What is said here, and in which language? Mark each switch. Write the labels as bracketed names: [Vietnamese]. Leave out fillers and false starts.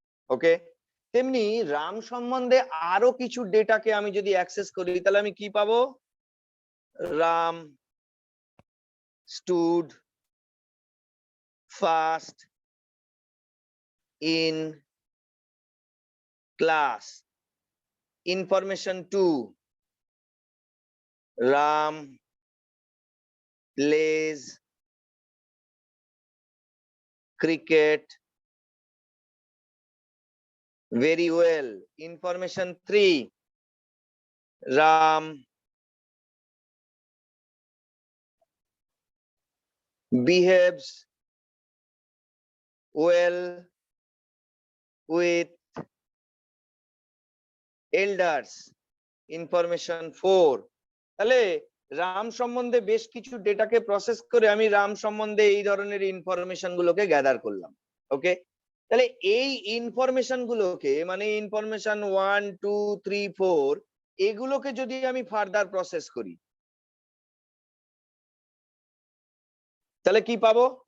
[Bangla] ওকে, তেমনি রাম সম্বন্ধে আরো কিছু ডেটাকে আমি যদি অ্যাক্সেস করি তাহলে আমি কি পাবো? [English] Ram stood first in class, information 2। Ram plays cricket very well. Information 3. Ram behaves well with elders. Information 4. [Bangla] তাহলে রাম সম্বন্ধে বেশ কিছু ডেটাকে প্রসেস করে আমি রাম সম্বন্ধে এই ধরনের ইনফরমেশন গুলোকে গ্যাদার করলাম। ওকে, তাহলে এই ইনফরমেশন গুলোকে মানে ইনফরমেশন 1 2 3 4 এগুলোকে যদি আমি ফার্দার প্রসেস করি তাহলে কি পাবো?